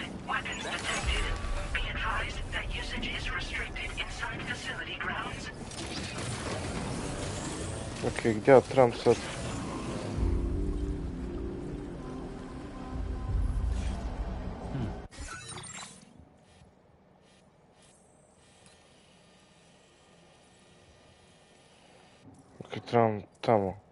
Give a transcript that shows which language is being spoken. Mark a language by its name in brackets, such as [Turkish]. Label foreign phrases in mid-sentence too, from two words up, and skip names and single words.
[English] Weapons detected. Be advised that usage is restricted inside facility grounds. [Croatian] Okej, gdje ja trebam sad? Okej, trebam tamo.